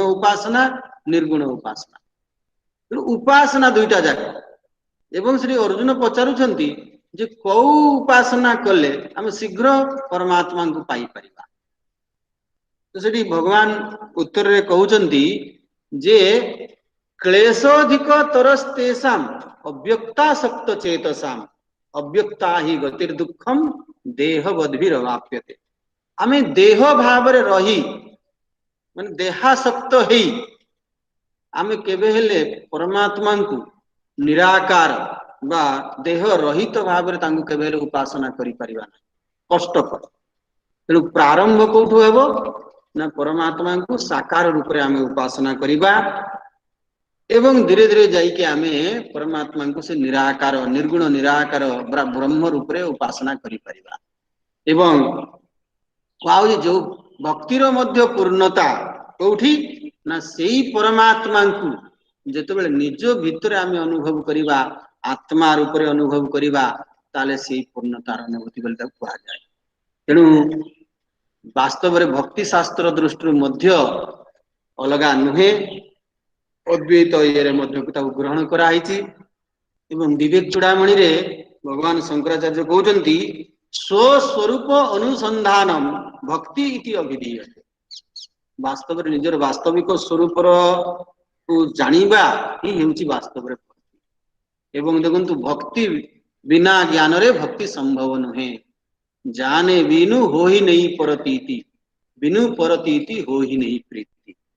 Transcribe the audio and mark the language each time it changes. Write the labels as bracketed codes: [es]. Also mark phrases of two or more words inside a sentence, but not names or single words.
[or] ଉପାସନା ନିର୍ଗୁଣ ଉପାସନା ତେଣୁ ଉପାସନା ଦୁଇଟା ଯାକ ଏବଂ ଶ୍ରୀ ଅର୍ଜୁନ ପଚାରୁଛନ୍ତି ଯେ କେଉଁ ଉପାସନା କଲେ ଆମେ ଶୀଘ୍ର ପରମାତ୍ମା କୁ ପାଇ ପାରିବା ତ ସେଠି ଭଗବାନ ଉତ୍ତର ରେ କହୁଛନ୍ତି ଯେ [sa] क्लेशोधिक तरस्तेषाम अव्यक्ता सक्त चेतसाम अव्यक्ता ही गतिर दुखम देह बद्भिरवाप्यते [or] ଆମେ ଦେହ ଭାବ ରେ ରହି ମାନେ ଦେହାସକ୍ତ ହେଇ ଆମେ କେବେ ହେଲେ ପରମାତ୍ମା କୁ ନିରାକାର ବା ଦେହ ରହିତ ଭାବ ରେ ତାଙ୍କୁ କେବେ ହେଲେ ଉପାସନା କରି ପାରିବା ନା, କଷ୍ଟକର। ତେଣୁ ପ୍ରାରମ୍ଭ କେଉଁଠୁ ହେବ ନା ପରମାତ୍ମା କୁ ସାକାର ରୂପ ରେ ଆମେ ଉପାସନା କରିବା ଏବଂ ଧୀରେ ଧୀରେ ଯାଇକି ଆମେ ପରମାତ୍ମା କୁ ସେ ନିରାକାର ନିର୍ଗୁଣ ନିରାକାର ବ୍ରହ୍ମ ରୂପ ରେ ଉପାସନା କରି ପାରିବା। ଏବଂ ଆଉ ଯୋ ଭକ୍ତିର ମଧ୍ୟ ପୂର୍ଣ୍ଣତା କେଉଁଠି ନା ସେଇ ପରମାତ୍ମା କୁ ଯେତେବେଳେ ନିଜ ଭିତର ଆମେ ଅନୁଭବ କରିବା, ଆତ୍ମା ରୂପ ରେ ଅନୁଭବ କରିବା, ତାହେଲେ ସେଇ ପୂର୍ଣ୍ଣତାର ଅନୁଭୂତି ବୋଲି ତାକୁ କୁହା ଯାଏ। ତେଣୁ ବାସ୍ତବ ରେ ଭକ୍ତି ଶାସ୍ତ୍ର ଦୃଷ୍ଟି ମଧ୍ୟ ଅଲଗା ନୁହେଁ, ଅଦ୍ୱୈତ ଯେ ମଧ୍ୟ ତାକୁ ଗ୍ରହଣ କରାଇଛି। ଏବଂ ବିବେକ ଚୂଡ଼ାମଣି ରେ ଭଗବାନ ଶଙ୍କରାଚାର୍ଯ୍ୟ କହୁଛନ୍ତି [sa] स्वस्वरूप अनुसंधानम भक्ति इति अभिधीयते। [or] ବାସ୍ତବ ରେ ନିଜର ବାସ୍ତବିକ ସ୍ୱରୂପ କୁ ଜାଣିବା ହିଁ ହେଉଛି ବାସ୍ତବ ରେ ଭକ୍ତି। ଏବଂ ଦେଖନ୍ତୁ ଭକ୍ତି ବିନା ଜ୍ଞାନ ରେ ଭକ୍ତି ସମ୍ଭବ ନୁହେଁ। [awa] जाने बिनु हो ही नहीं परतीति, बिनु परतीति हो ही नहीं प्रीति।